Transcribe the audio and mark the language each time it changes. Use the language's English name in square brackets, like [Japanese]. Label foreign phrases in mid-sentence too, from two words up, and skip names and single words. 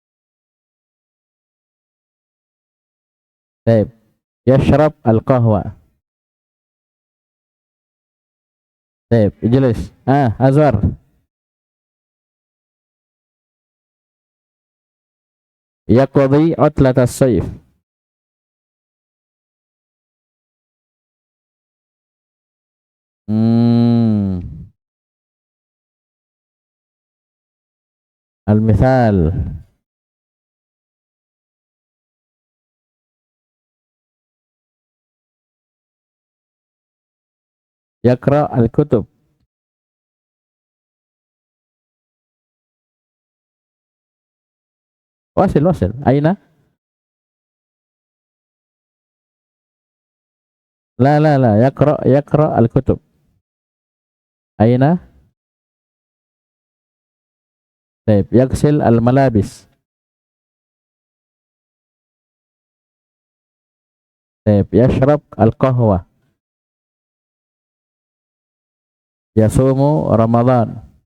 [Arabic] Baik, يشرب القهوة. Baik, اجلس. أزور. يقضي عطلة الصيف. Al-mithal. يقرأ الكتب. وصل. أين? La. يقرأ الكتب. أين? Baik, يغسل الملابس. Baik, يشرب القهوة. يصوم رمضان.